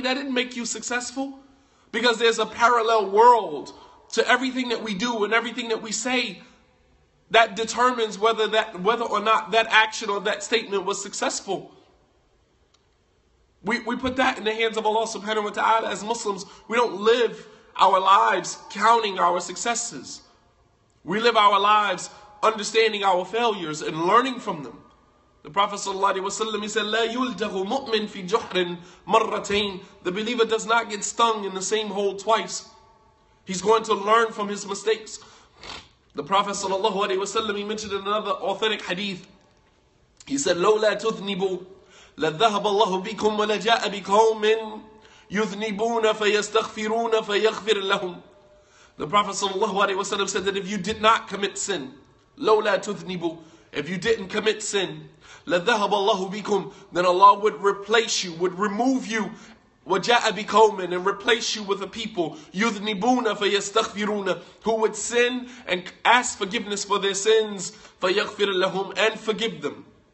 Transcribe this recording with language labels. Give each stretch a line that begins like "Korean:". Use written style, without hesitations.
English: That didn't make you successful. Because there's a parallel world to everything that we do and everything that we say that determines whether or not that action or that statement was successful. We put that in the hands of Allah subhanahu wa ta'ala. As Muslims, we don't live our lives counting our successes. We live our lives understanding our failures and learning from them. The Prophet ﷺ, he said,
Arabic: لا يلدغ مؤمن في جحر مرتين.
English: The believer does not get stung in the same hole twice. He's going to learn from his mistakes. The Prophet ﷺ, he mentioned in another authentic hadith, he said,
Arabic: لولا تذنبوا لذهب الله بكم ولجاء بقوم يذنبون فيستغفرون فيغفر لهم.
English: The Prophet ﷺ said that if you did not commit sin,
Arabic: لولا تذنبوا,
English: if you didn't commit sin,
Arabic: لَذَهَبَ اللَّهُ بِكُمْ,
English: then Allah would replace you, would remove you
Arabic: وَجَاءَ بِقَوْمٍ,
English: and replace you with a people,
Arabic: يُذْنِبُونَ فَيَسْتَغْفِرُونَ,
English: who would sin and ask forgiveness for their sins,
Arabic: فَيَغْفِرْ لَهُمْ,
English: and forgive them.